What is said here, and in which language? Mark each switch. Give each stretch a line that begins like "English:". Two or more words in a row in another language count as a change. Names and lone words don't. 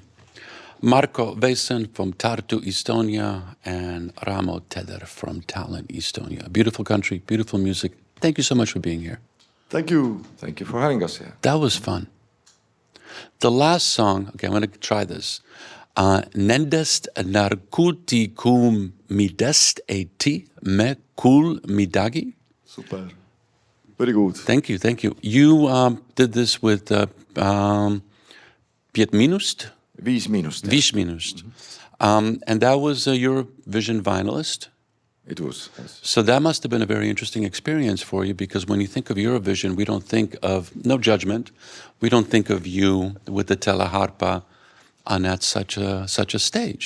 English: Marko, Veisson from Tartu, Estonia, and Ramo from Tallinn, Estonia. A beautiful country, beautiful music. Thank you so much for being here. Thank you. Thank you for having us here. That was fun. The last song, okay, I'm going to try this.
Estonian: Nendest narkootikumidest me küll midagi.
English: Super. Very good. Thank you, thank you. You did this with Piet Minust? Viis Miinust. Viis Miinust. And that was a Eurovision finalist. It was, yes. So that must have been a very interesting experience for you, because when you think of Eurovision, we don't think of, no judgment, we don't think of you with the Talharpa on that such a stage.